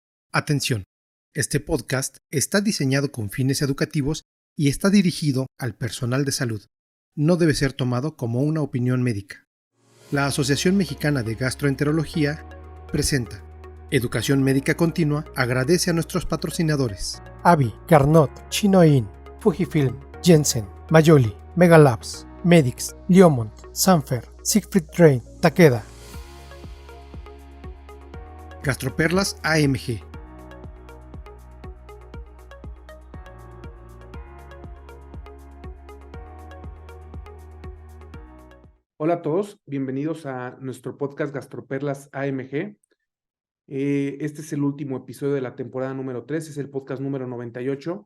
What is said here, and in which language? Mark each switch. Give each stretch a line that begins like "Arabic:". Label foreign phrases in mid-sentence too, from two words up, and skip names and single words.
Spanish: Atención, este podcast está diseñado con fines educativos y está dirigido al personal de salud. No debe ser tomado como una opinión médica. La Asociación Mexicana de Gastroenterología presenta Educación Médica Continua. Agradece a nuestros patrocinadores: Avi, Carnot, Chinoin, Fujifilm, Jensen, Mayoli, Megalabs, Medix, Liomont, Sanfer, Siegfried Train, Takeda. Gastroperlas AMG. Hola a todos, bienvenidos a nuestro podcast Gastroperlas AMG. Este es el último episodio de la temporada número 3, es el podcast número 98.